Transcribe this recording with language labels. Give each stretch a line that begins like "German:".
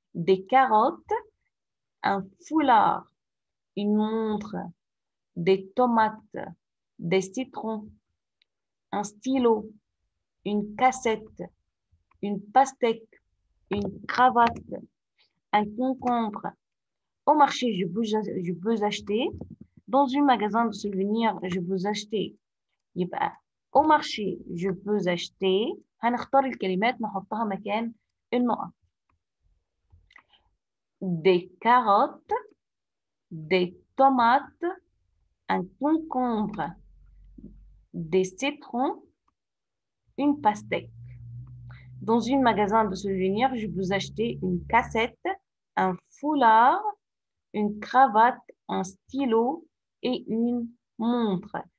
French: Des carottes, un foulard, une montre, des tomates, des citrons, un stylo, une cassette, une pastèque, une cravate, un concombre. Au marché, je peux acheter. Dans un magasin de souvenirs, je peux acheter. يبقى au marché, je peux acheter.
Arabic: هنختار الكلمات نحطها مكان النقط.
French: Des carottes, des tomates, un concombre, des citrons, une pastèque. Dans un magasin de souvenirs, je peux acheter une cassette, un foulard, une cravate, un stylo et une montre.